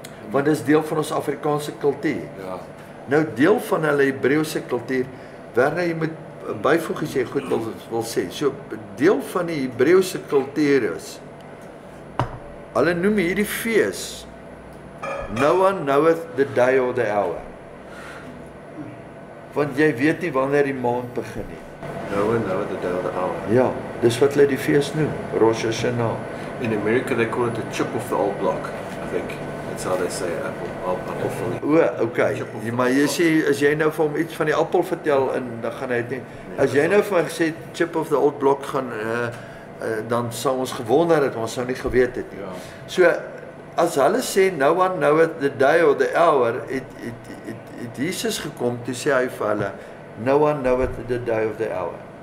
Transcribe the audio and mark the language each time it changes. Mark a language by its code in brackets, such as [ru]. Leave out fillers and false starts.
[af] Want dit is deel van ons Afrikaanse kultuur. Ja. Nou deel van hulle Hebreëse kultuur, Werner, jy moet byvoeg as jy goed wil sê. So deel van die Hebreëse kultuur is, hulle noem hierdie fees [en] no one knoweth the day or the hour. [af] Want jy weet nie wanneer die maand begin nie. [en] No one knows the day or the hour. [af] Ja, dis wat hulle die fees noem, Rosh Hashanah. [en] In America they call it the chip of the old block, I think. That's how they say apple from the... Okay. [af] Maar jy sê, as jy nou vir hom iets van die appel vertel, en dan gaan hy het nie... As jy nou vir my gesê, [en] chip of the old block [af] gaan, dan sal ons gewonder het, ons sou nie geweet het nie. Ja. So, as hulle sê, [en] no one knoweth the day or the hour, [af] het Jesus gekom, toe sê hy vir hulle, no one knoweth the day of the hour.